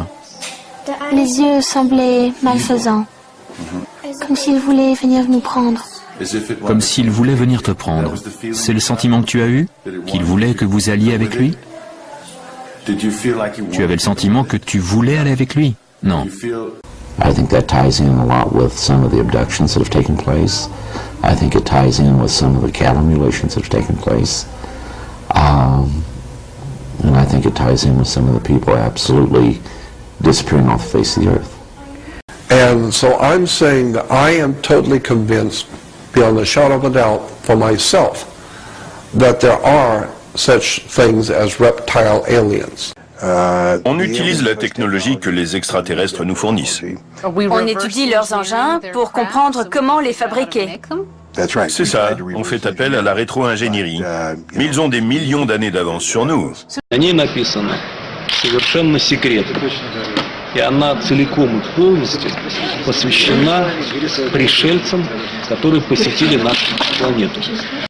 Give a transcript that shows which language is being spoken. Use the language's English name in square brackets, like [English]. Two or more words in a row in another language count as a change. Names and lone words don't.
[French] Les yeux semblaient malfaisants. Comme s'ils voulaient venir nous prendre. Comme s'il voulait venir te prendre. C'est le sentiment que tu as eu? Qu'il voulait que vous alliez avec lui? Tu avais le sentiment que tu voulais aller avec lui? Non. [English] I think that ties in a lot with some of the abductions that have taken place. I think it ties in with some of the cattle mutilations that have taken place. And I think it ties in with some of the people absolutely disappearing off the face of the earth. And so I'm saying that I am totally convinced, beyond a shadow of a doubt, for myself that there are such things as reptile aliens. [French] On utilise la technologie que les extraterrestres nous fournissent. On étudie leurs engins pour comprendre comment les fabriquer. C'est ça, on fait appel à la rétro-ingénierie. Mais ils ont des millions d'années d'avance sur nous. [Russian] Совершенно секретно. И она целиком и полностью посвящена пришельцам, которые посетили нашу планету.